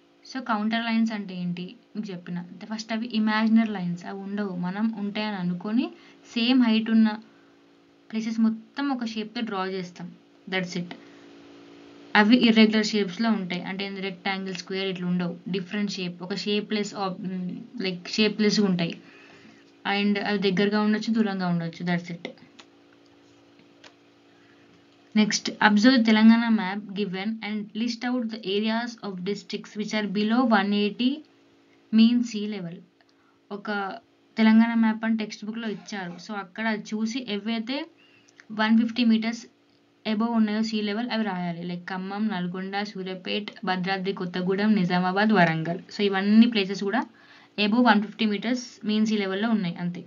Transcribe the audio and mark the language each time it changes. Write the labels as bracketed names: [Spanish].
[Telugu] So counter lines అంటే ఏంటి మీకు చెప్పిన, ఫస్ట్ అవి ఇమాజినరీ లైన్స్, అవి ఉండవు, మనం ఉంటాయని అనుకొని సేమ్ హైట్ ఉన్న ప్లేసెస్ మొత్తం ఒక షేప్తో డ్రా చేస్తాం. [English] That's it. [Telugu] అవి ఇర్రెగ్యులర్ షేప్స్లో ఉంటాయి, అంటే రెక్టాంగిల్, స్క్వేర్ ఇట్లా ఉండవు, డిఫరెంట్ షేప్, ఒక షేప్లెస్ లైక్ షేప్లెస్గా ఉంటాయి అండ్ అవి దగ్గరగా ఉండొచ్చు, దూరంగా ఉండొచ్చు. [English] That's it. Next, observe the Telangana map given and list out the areas of districts which are below 180 mean sea level. [Telugu] ఒక తెలంగాణ మ్యాప్ అని టెక్స్ట్ బుక్లో ఇచ్చారు. సో అక్కడ చూసి ఏవైతే 150 meters అబోవ్ ఉన్నాయో సీ లెవెల్ అవి రాయాలి. లైక్ ఖమ్మం, నల్గొండ, సూర్యాపేట్, భద్రాద్రి కొత్తగూడెం, నిజామాబాద్, వరంగల్. సో ఇవన్నీ ప్లేసెస్ కూడా అబోవ్ 150 meters మీన్ సీ లెవెల్లో ఉన్నాయి, అంతే.